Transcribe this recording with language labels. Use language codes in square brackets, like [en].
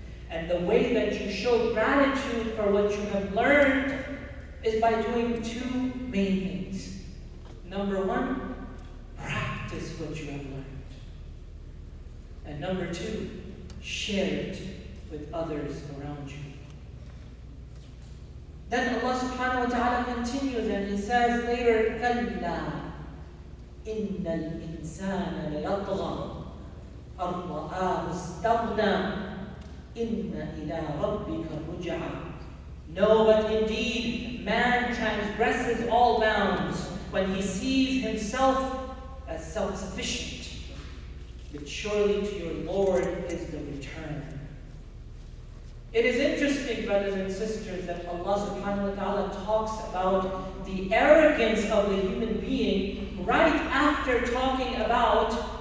[en] And the way that you show gratitude for what you have learned is by doing 2 main things. Number 1, practice what you have learned. And number 2, share it with others around you. Then Allah subhanahu wa ta'ala continues and He says later, [ar] كَلَّا إِنَّ الْإِنسَانَ لَيَطْغَى أَن رَآهُ اسْتَغْنَى إِنَّ إِلَىٰ رَبِّكَ رُجْعًا. [en] No, but indeed, man transgresses all bounds when he sees himself as self-sufficient. But surely to your Lord is the return. It is interesting, brothers and sisters, that Allah subhanahu wa ta'ala talks about the arrogance of the human being right after talking about